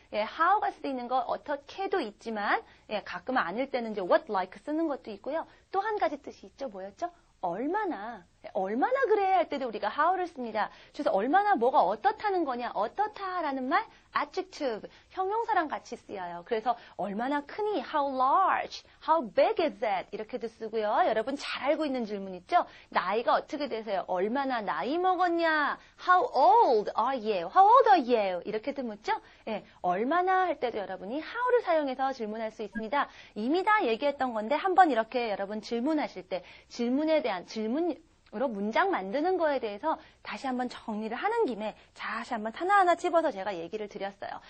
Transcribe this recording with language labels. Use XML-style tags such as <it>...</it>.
<ko>예, how가 쓰이는 거 어떻게도 있지만, 예, 가끔은 아닐 때는 이제 what like 쓰는 것도 있고요. 또 한 가지 뜻이 있죠. 뭐였죠? 얼마나 그래야 할 때도 우리가 how를 씁니다. 그래서 얼마나 뭐가 어떻다는 거냐, 어떻다라는 말, adjective, 형용사랑 같이 쓰여요. 그래서 얼마나 크니,</ko> <en>how large, how big is that</en> <ko>이렇게도 쓰고요. 여러분 잘 알고 있는 질문 있죠? 나이가 어떻게 되세요? 얼마나 나이 먹었냐?</ko> <en>How old are you?</en> <ko>How old are you? 이렇게도 묻죠? 예, 얼마나 할 때도 여러분이 how를 사용해서 질문할 수 있습니다. 이미 다 얘기했던 건데 한번 이렇게 여러분 질문하실 때 질문에 대한 질문으로 문장 만드는 거에 대해서 다시 한번 정리를 하는 김에 다시 한번 하나하나 찝어서 제가 얘기를 드렸어요.</ko>